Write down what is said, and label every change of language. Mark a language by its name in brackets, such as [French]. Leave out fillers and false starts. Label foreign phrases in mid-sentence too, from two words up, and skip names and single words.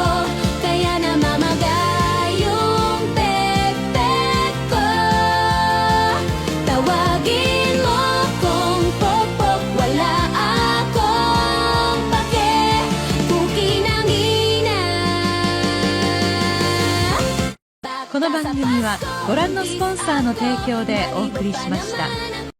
[Filipino] Kaya namamagay yung pekpek ko. Tawagin mo kong pokpok, wala akong pake. Puki ng ina. [Japanese] この番組はご覧のスポンサーの提供でお送りしました。